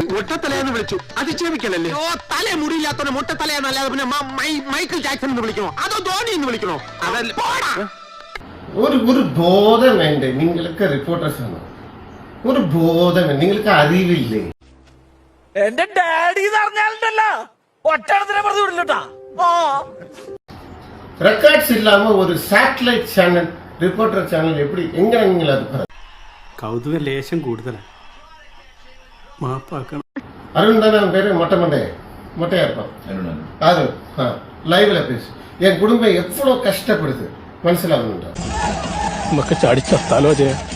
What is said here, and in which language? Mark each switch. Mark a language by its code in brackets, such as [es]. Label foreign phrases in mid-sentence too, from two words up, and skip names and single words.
[ml] മൊട്ടത്തലയെന്ന് വിളിച്ചു, അധിക്ഷേപിക്കലല്ലേ? ഓ, തല മുടിയില്ലാത്തവനെ മൊട്ടത്തലയെന്നല്ലാതെ പിന്നെ മൈക്കിൾ ജാക്സൺ എന്ന് വിളിക്കണോ, അതോ ധോണി എന്ന് വിളിക്കണോ? ഒരു ബോധം വേണ്ടേ? നിങ്ങൾക്ക് റിപ്പോർട്ടേഴ്സ് ആണ്, ഒരു ബോധം വേണ്ട. നിങ്ങൾക്ക് അറിവില്ലേ? എന്റെ ഡാഡി പറഞ്ഞാലുണ്ടല്ലോ ഒറ്റടത്തിനെ പറഞ്ഞു വിടില്ലട്ടാ. [ta] ரெக்கார்ட்ஸ் இல்லாம ஒரு சாட்டலைட் சேனல், ரிப்போர்ட்டர் சேனல் எப்படி எங்க நீங்கள் அது [ml] കൗതുക ലേശം കൂടുതലാണ്. മാപ്പാക്കണം. [ta] அருண் தானே அவன் பேரு? மொட்டையா இருப்பான் அருண். லைவ்ல பேசு. என் குடும்பம் எவ்வளவு கஷ்டப்படுது മനസ്സിലാവുന്നുണ്ടോ? [ml] നമുക്ക് ചാടിച്ചത്താലോ ജയ.